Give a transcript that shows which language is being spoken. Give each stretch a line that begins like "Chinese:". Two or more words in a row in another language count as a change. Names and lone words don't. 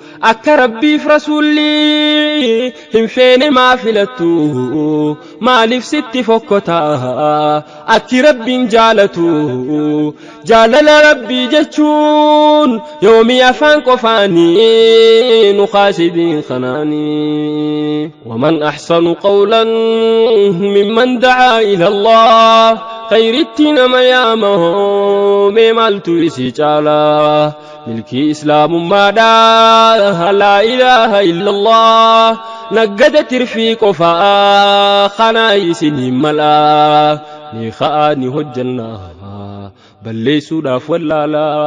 Oromo: Akka Rabbiif Rasuulli hin feene maa filattu? Maaliif sitti fokkota? Akki Rabbiin jaalatu? Jaalala Rabbii jechuun yoomi afaan qofaanii nu kaasidiin kanaanii.
Arabic: ومن أحسن قولا ممن دعا إلى الله.
Oromo: Khayritti nama yaama hoo mee maaltu isi caala? Milkii Islaamummaadha
Arabic: لا إله إلا الله.
Oromo: Naggada tirfii qofaa kana isin hin mala. Ni ka'aa ni hojjanna balleessuudhaaf wallaala.